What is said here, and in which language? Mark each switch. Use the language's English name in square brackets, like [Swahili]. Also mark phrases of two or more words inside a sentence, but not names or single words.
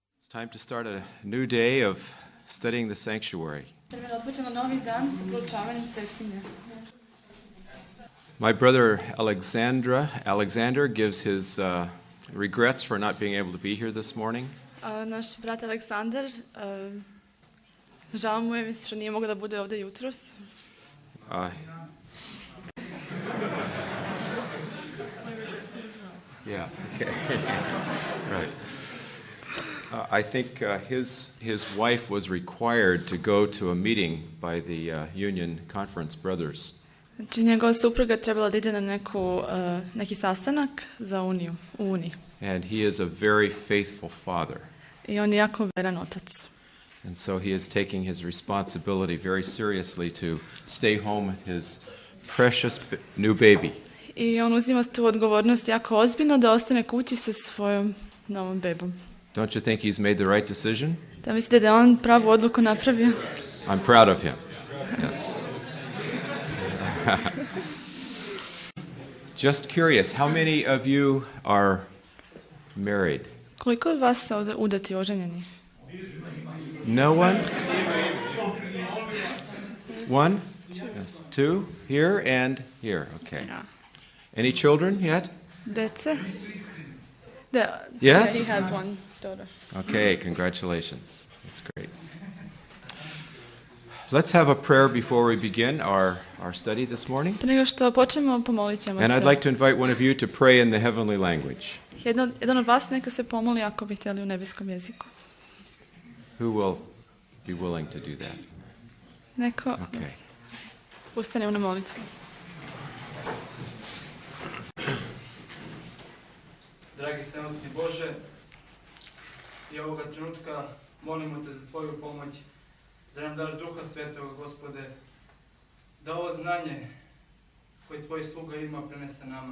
[English] Time to start a new day of studying the sanctuary. My brother Alexander gives his regrets for not being able to be here this morning. [Serbian] Naš brat Aleksandar, žao mu je što nije mogao da bude ovdje jutros. [English] Yeah, okay. Right. I think his wife was required to go to a meeting by the Union Conference Brothers. [Serbian] Znači njegova supruga trebala da ide na neki sastanak za Uniju, u Uniji. [English] And he is a very faithful father. [Serbian] I on je jako veran otac. [English] And so he is taking his responsibility very seriously to stay home with his precious new baby. [Serbian] I on uzima tu odgovornost jako ozbiljno da ostane kući sa svojom novom bebom. [English] Don't you think he's made the right decision? [Serbian] Da mislite da je on pravu odluku napravio? [English] I'm proud of him. Yes. Just curious, how many of you are married? [Serbian] Koliko od vas su ovdje udati, oženjeni? [English] No one? One? Yes. Two? Here and here. Okay. Yeah. Any children yet? [Serbian] Dece? [English] Yes? Yeah, he has one daughter. Okay, congratulations. That's great. Let's have a prayer before we begin our study this morning. [Serbian] Prije nego što počnemo, pomolit ćemo se. [English] And I'd like to invite one of you to pray in the heavenly language. [Serbian] Jedan od vas neka se pomoli ako bi htjeli u nebeskom jeziku. [English] Who will be willing to do that? [Serbian] Neko [English] Okay. [Serbian] ustane u molitvu. Dragi svemoćni Bože, i ovoga trenutka molimo te za Tvoju pomoć, da nam daš Duha Svetoga, Gospode, da ovo znanje koje Tvoj sluga ima prenese nama.